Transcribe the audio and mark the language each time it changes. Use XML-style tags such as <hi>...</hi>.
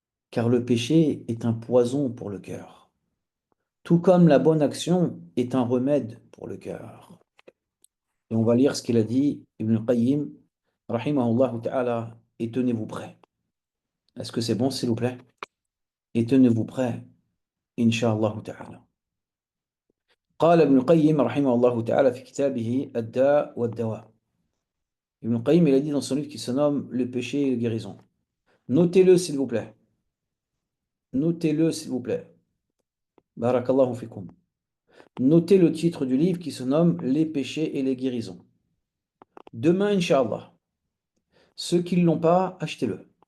<fr>Car le péché est un poison pour le cœur, tout comme la bonne action est un remède pour le cœur. Et on va lire ce qu'il a dit, Ibn al-Qayyim, rahimahullah ta'ala, et tenez-vous prêts. Est-ce que c'est bon, s'il vous plaît? Et tenez-vous prêts, Inch'Allah ta'ala.</fr> <ar>قال ابن القيم رحمه الله تعالى في كتابه الداء والدواء.</ar> <fr>Ibn al-Qayyim, il a dit dans son livre qui se nomme Le péché et la guérison. Notez-le, s'il vous plaît. Notez-le, s'il vous plaît. Barakallahu fikum. Notez le titre du livre qui se nomme Les péchés et les guérisons. Demain, Inch'Allah, ceux qui ne l'ont pas, achetez-le.</fr>